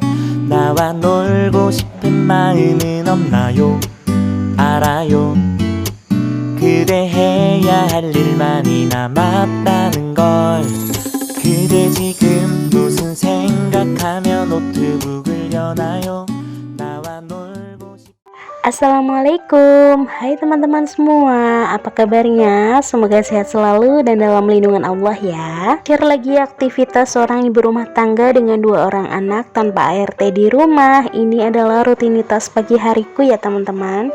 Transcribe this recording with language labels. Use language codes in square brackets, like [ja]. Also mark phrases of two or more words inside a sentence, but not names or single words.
[ko] 나와 놀고 싶은 마음은 없나요? 알아요. 그대 해야 할 일만이 남았다는 걸. 그대 지금 무슨 생각하며 노트북을 여나요? 나와 놀고 싶... [id] Assalamualaikum, hai teman-teman semua, apa kabarnya? Semoga sehat selalu dan dalam lindungan Allah ya. Share lagi aktivitas seorang ibu rumah tangga dengan 2 orang anak tanpa ART di rumah. Ini adalah rutinitas pagi hariku ya teman-teman.